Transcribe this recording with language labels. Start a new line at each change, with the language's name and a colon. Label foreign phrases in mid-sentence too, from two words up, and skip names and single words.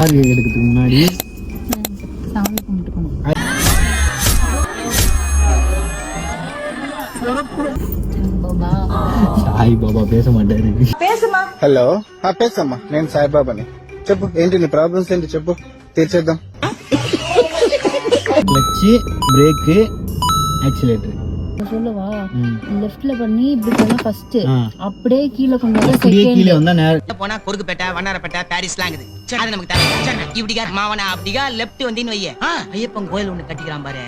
Tamil: கார் எடுக்கிறதுக்கு முன்னாடி சாமி கும்பிட்டுக்கணும்.
Telugu: సాయి బాబా పేస మాట్లాడు. హలో పేసమ్మా, నేను సాయిబాబాని. చెప్పు, ఏంటి నీ ప్రాబ్లమ్స్ ఏంటి చెప్పు, తీర్చేద్దాం.
English: clutch, brake, accelerator
Tamil: சொல்லவா? லெஃப்ட்ல பண்ணி இப்படி பண்ணா ஃபர்ஸ்ட், அப்படியே கீழ கொண்டு வந்தா அப்படியே கீழ செகண்ட். வந்தா நேரா போனா கொருக்குப்பேட்டை, வண்ணாரப்பேட்டை, பாரிஸ்லாங்குது. அது நமக்கு தேவை. இப்படிக்கா மாவனா அப்படிக்கா லெஃப்ட் வந்தின்னு வையே, ஐயப்பன் கோயில் ஒண்ணு கட்டிக்கிறான் பாரு.